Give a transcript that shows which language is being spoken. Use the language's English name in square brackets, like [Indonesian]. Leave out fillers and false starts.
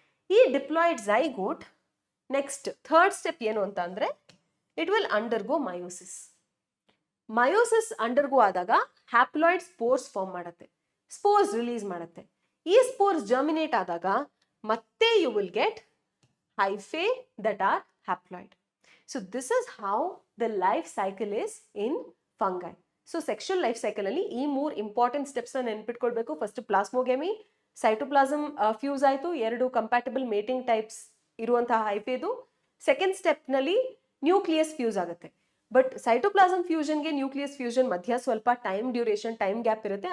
[English] ಈ diploid zygote next third step [Kannada] ಏನು ಅಂತ ಅಂದ್ರೆ, [English] It will undergo meiosis. [Kannada] ಮಯೋಸಿಸ್ ಅಂಡರ್ಗೋ ಆದಾಗ ಹ್ಯಾಪ್ಲಾಯ್ಡ್ ಸ್ಪೋರ್ಸ್ ಫಾರ್ಮ್ ಮಾಡುತ್ತೆ, ಸ್ಪೋರ್ಸ್ ರಿಲೀಸ್ ಮಾಡುತ್ತೆ. ಈ ಸ್ಪೋರ್ಸ್ ಜರ್ಮಿನೇಟ್ ಆದಾಗ ಮತ್ತೆ [English] You will get hyphae that are haploid. So this is how the life cycle is in fungi. [Kannada] So sexual life cycle ಅಲ್ಲಿ ಈ ಮೂರು important steps ನ ನೆನ್ಪಿಟ್ಕೊಳ್ಬೇಕು. ಫಸ್ಟ್ ಪ್ಲಾಸ್ಮೋಗ್ಯಾಮಿ, ಸೈಟೋಪ್ಲಾಸಮ್ ಫ್ಯೂಸ್ ಆಯ್ತು, ಎರಡು ಕಂಪ್ಯಾಟಿಬಲ್ ಮೇಟಿಂಗ್ ಟೈಪ್ಸ್ ಇರುವಂತಹ ಹೈಫೆದು. Second step ನಲ್ಲಿ nucleus fuse ಆಗುತ್ತೆ. But cytoplasm ಫ್ಯೂಷನ್ಗೆ nucleus fusion ಮಧ್ಯ ಸ್ವಲ್ಪ ಟೈಮ್ ಡ್ಯೂರೇಷನ್, ಟೈಮ್ ಗ್ಯಾಪ್ ಇರುತ್ತೆ.